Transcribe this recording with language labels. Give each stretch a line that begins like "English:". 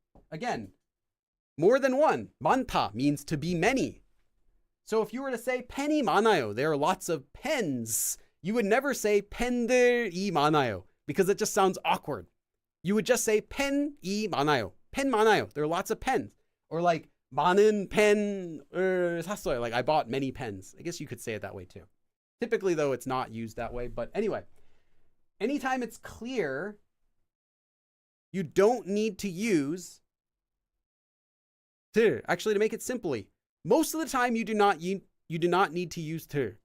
English: Again, more than one. 많다 means to be many. So if you were to say
Korean: 펜이 많아요,
English: there are lots of pens, you would never say
Korean: 펜들이 많아요
English: because it just sounds awkward. You would just say
Korean: 펜이 많아요. 펜 많아요.
English: There are lots of pens. Or like
Korean: 많은 펜을 샀어요.
English: Like I bought many pens. I guess you could say it that way too. Typically though, it's not used that way. But anyway, anytime it's clear, you don't need to use 들. Actually, to make it simply, most of the time you do not need to use 들.